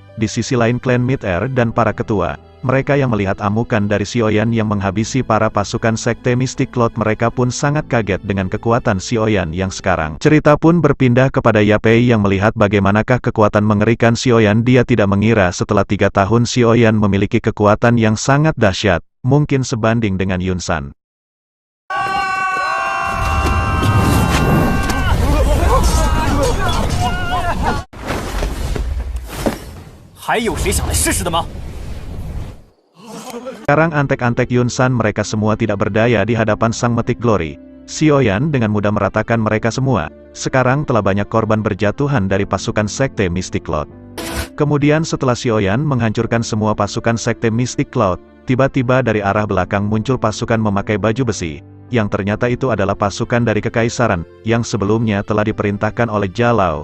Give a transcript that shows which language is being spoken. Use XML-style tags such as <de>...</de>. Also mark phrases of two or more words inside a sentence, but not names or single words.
<id>Di sisi lain klan Mid-Air dan para ketua, mereka yang melihat amukan dari Xiaoyan yang menghabisi para pasukan Sekte Mystic Cloud, mereka pun sangat kaget dengan kekuatan Xiaoyan yang sekarang. Cerita pun berpindah kepada Yapei yang melihat bagaimanakah kekuatan mengerikan Xiaoyan. Dia tidak mengira setelah 3 tahun Xiaoyan memiliki kekuatan yang sangat dahsyat, mungkin sebanding dengan Yunsan.</id> <zh>还有谁想来试试的吗？</zh> <id>Sekarang antek-antek Yunsan mereka semua tidak berdaya di hadapan Sang Metik Glory. Xiaoyan dengan mudah meratakan mereka semua. Sekarang telah banyak korban berjatuhan dari pasukan Sekte Mystic Cloud. Kemudian setelah Xiaoyan menghancurkan semua pasukan Sekte Mystic Cloud, tiba-tiba dari arah belakang muncul pasukan memakai baju besi, yang ternyata itu adalah pasukan dari Kekaisaran, yang sebelumnya telah diperintahkan oleh Jalao.</id>